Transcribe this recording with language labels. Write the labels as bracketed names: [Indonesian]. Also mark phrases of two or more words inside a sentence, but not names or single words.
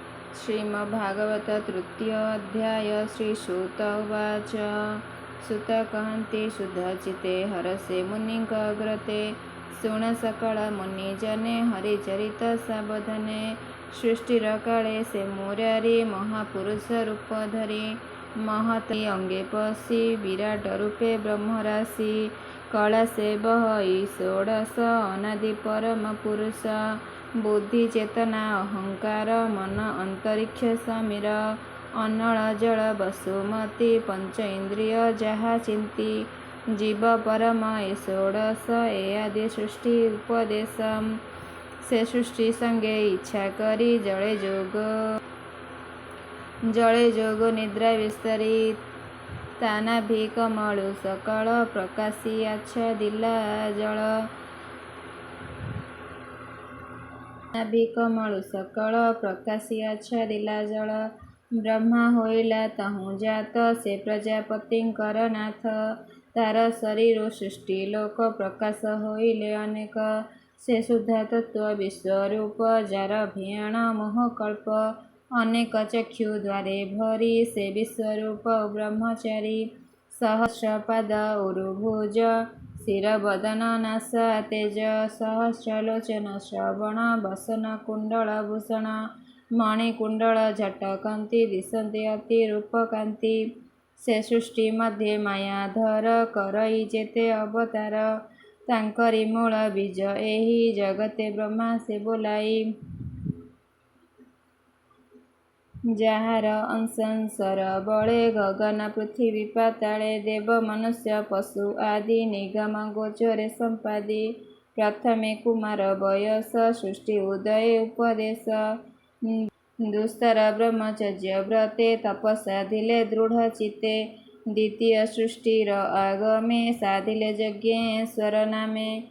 [Odia] ଶ୍ରୀମଦ୍ଭାଗବତ ତୃତୀୟ ଅଧ୍ୟାୟ ଶ୍ରୀସୂତ ଉବାଚ। ସୁତ କହନ୍ତି ଶୁଦ୍ଧଚିତେ ହରସେ ମୁନିଗ୍ରତେ ଶୁଣ ସକଳ ମୁନିଜନେ ହରିଚରିତ ସାବଧାନେ ସୃଷ୍ଟିର କାଳେ ସେ ମୁରାରୀ ମହାପୁରୁଷ ରୂପ ଧରୀ ମହତୀ ଅଙ୍ଗେ ପଶି ବିରାଟ ରୂପେ ବ୍ରହ୍ମରାଶି କଳା ସେ ବହଇ ଷୋଡ଼ଶ ଅନାଦି ପରମ ପୁରୁଷ ବୁଦ୍ଧି ଚେତନା ଅହଂକାର ମନ ଅନ୍ତରିକ୍ଷ ସମୀର ଅନଳ ଜଳ ବସୁମତୀ ପଞ୍ଚ ଇନ୍ଦ୍ରିୟ ଯହା ଚିନ୍ତୀ ଜୀବ ପରମ ଏ ଷୋଡ଼ଶ ଏ ଆଦି ସୃଷ୍ଟି ଉପଦେଶ ସେ ସୃଷ୍ଟି ସଙ୍ଗେ ଇଚ୍ଛା କରୀ ଜଡ଼େ ଯୋଗ ନିଦ୍ରା ବିସ୍ତରୀ ତାନାଭି କମଳୁ ସକଳ ପ୍ରକାଶୀ ଆଚ୍ଛାଦିଲା ଜଳ କମଳୁ ସକଳ ପ୍ରକାଶୀ ଆଚ୍ଛାଦିଲା ଜଳ ବ୍ରହ୍ମା ହୋଇଲା ତହୁ ଜାତ ସେ ପ୍ରଜାପତିଙ୍କର ନାଥ ତାର ଶରୀର ସୃଷ୍ଟି ଲୋକ ପ୍ରକାଶ ହୋଇଲେ ଅନେକ ସେ ଶୁଦ୍ଧ ତତ୍ତ୍ୱ ବିଶ୍ୱରୂପ ଯାର ଭିଆଣ ମୋହକଳ୍ପ ଅନେକ ଚକ୍ଷୁ ଦ୍ୱାରେ ଭରୀ ସେ ବିଶ୍ୱରୂପ ବ୍ରହ୍ମଚାରୀ ସହସ୍ରପାଦ ଉରୁଭୁଜ ଶିର ବଦନ ନାସା ତେଜ ସହସ୍ରଲୋଚନ ଶ୍ରବଣ ବସନ କୁଣ୍ଡଳ ଭୂଷଣ ମଣିକୁଣ୍ଡଳ ଝଟକନ୍ତୀ ଦିଶନ୍ତୀ ଅତି ରୂପକାନ୍ତି ସେ ସୃଷ୍ଟି ମଧ୍ୟ ମାୟାଧର କରଈ ଯେତେ ଅବତାର ତାଙ୍କରୀ ମୂଳ ବୀଜ ଏହି ଜଗତେ ବ୍ରହ୍ମା ସେ ବୋଲାଈ ଯାହାର ଅଂଶର ବଳେ ଗଗନ ପୃଥିବୀ ପାତାଳେ ଦେବ ମନୁଷ୍ୟ ପଶୁ ଆଦି ନିଗମ ଗୋଚରେ ସମ୍ପାଦି ପ୍ରଥମେ କୁମାର ବୟସ ସୃଷ୍ଟି ଉଦୟ ଉପଦେଶ ଦୁସ୍ତର ବ୍ରହ୍ମଚର୍ଯ୍ୟ ବ୍ରତେ ତପ ସାଧିଲେ ଦୃଢ଼ ଚିତ୍ତେ ଦ୍ୱିତୀୟ ସୃଷ୍ଟିର ଆଗମେ ସାଧିଲେ ଯଜ୍ଞେଶ୍ୱର ନାମେ